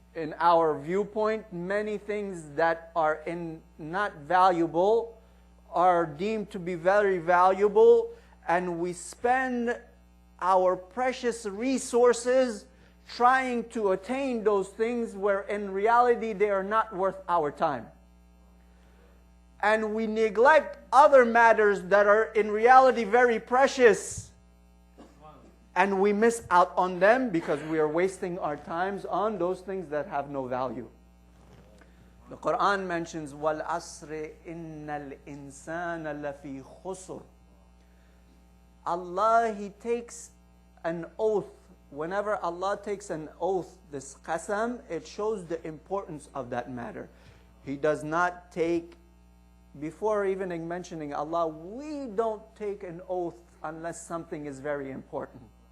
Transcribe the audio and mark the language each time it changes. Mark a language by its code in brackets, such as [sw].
[en] In our viewpoint, many things that are not valuable are deemed to be very valuable, and we spend our precious resources trying to attain those things where in reality they are not worth our time. And we neglect other matters that are in reality very precious, and we miss out on them because we are wasting our times on those things that have no value. The Quran mentions, [ar] وَالْعَصْرِ إِنَّ الْإِنسَانَ لَفِي خُسْرٍ. [en] Allah, He takes an oath. Whenever Allah takes an oath, this qasam, it shows the importance of that matter. He does not take, before even mentioning Allah, we don't take an oath unless something is very important.